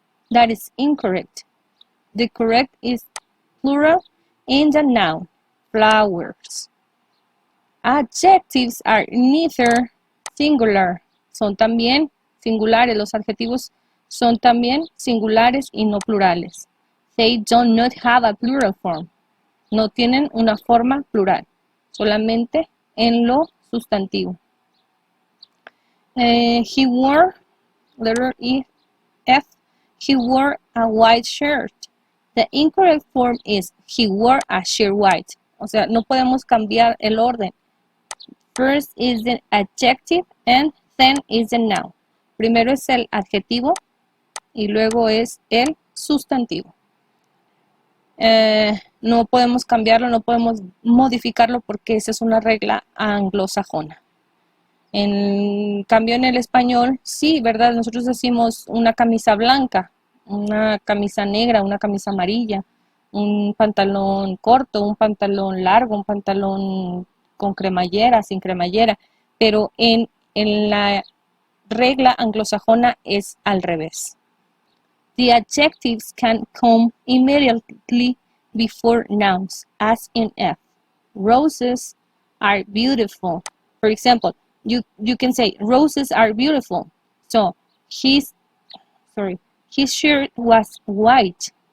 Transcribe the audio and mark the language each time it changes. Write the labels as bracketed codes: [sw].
[en] That is incorrect. The correct is plural in the noun flowers. Adjectives are neither singular. [es] Son también singulares. Los adjetivos son también singulares y no plurales. [en] They do not have a plural form. [es] No tienen una forma plural. Solamente en lo sustantivo. [en] He wore, letter E, F, he wore a white shirt. The incorrect form is he wore a shirt white. [es] O sea, no podemos cambiar el orden. [en] First is the adjective and then is the noun. [es] Primero es el adjetivo y luego es el sustantivo. No podemos cambiarlo, no podemos modificarlo porque esa es una regla anglosajona. En cambio en el español, sí, ¿verdad? Nosotros decimos una camisa blanca, una camisa negra, una camisa amarilla, un pantalón corto, un pantalón largo, un pantalón con cremallera, sin cremallera, pero en la regla anglosajona es al revés. [en] The adjectives can come immediately before nouns, as in F. Roses are beautiful. For example, you can say roses are beautiful. So his shirt was white.